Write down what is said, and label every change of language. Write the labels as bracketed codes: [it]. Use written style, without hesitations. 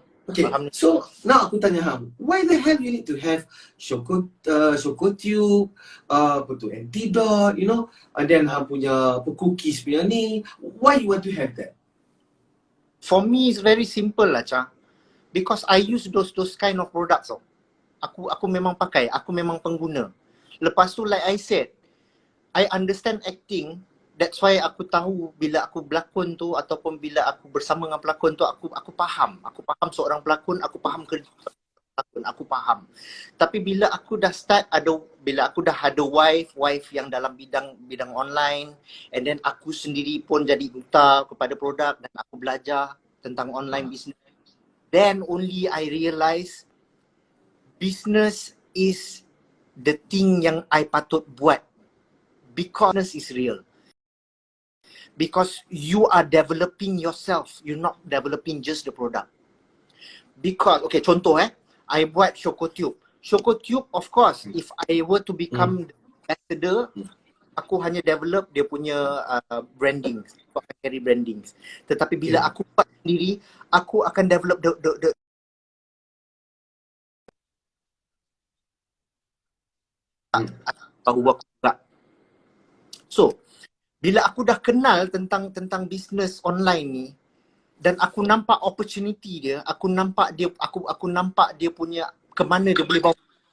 [en] Okay, so now [ms] aku tanya hang, [en] why the hell you need to have Shokotube, [ms] apa tu, [en] Antidote, you know, and then [ms] hang punya cookies punya ni, [en] why you want to have that? For me it's very simple lah Cha, because I use those kind of products tau. [ms] Aku memang pakai, aku memang pengguna. Lepas tu [en] like I said, I understand acting. That's why [ms] aku tahu bila aku berlakon tu ataupun bila aku bersama dengan pelakon tu, aku faham. Aku faham seorang pelakon, aku faham kerja pelakon, aku faham. Tapi bila aku dah ada wife yang dalam bidang online, [en] and then [ms] aku sendiri pun jadi duta kepada produk dan aku belajar tentang online business, [en] then only I realise business is the thing [ms] yang I patut buat. [en] Because is real. Because you are developing yourself. You're not developing just the product. Because, okay, [ms] contoh [en] I buat Shokotube. Shokotube, of course, if I were to become the ambassador, [ms] aku hanya develop dia punya branding, aku akan carry branding. Tetapi bila aku buat sendiri, aku akan develop tahu aku juga. So, bila aku dah kenal tentang bisnes online ni dan aku nampak opportunity dia, aku nampak dia punya ke mana dia boleh bawa.